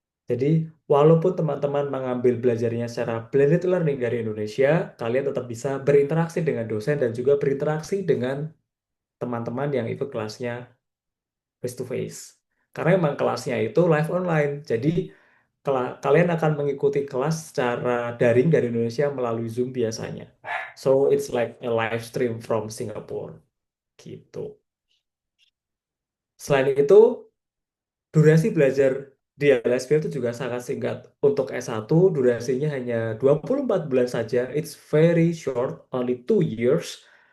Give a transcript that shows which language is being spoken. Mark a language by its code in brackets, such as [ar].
[id] Jadi, walaupun teman-teman mengambil belajarnya secara blended learning dari Indonesia, kalian tetap bisa berinteraksi dengan dosen dan juga berinteraksi dengan teman-teman yang ikut kelasnya [en] face to face. [id] Karena memang kelasnya itu live online. Jadi, kalian akan mengikuti kelas secara daring dari Indonesia melalui Zoom biasanya. [en] So, it's like a live stream from Singapore. [id] Gitu. Selain itu, durasi belajar di LSP itu juga sangat singkat. Untuk S1, durasinya hanya 24 bulan saja. [en] It's very short, only 2 years.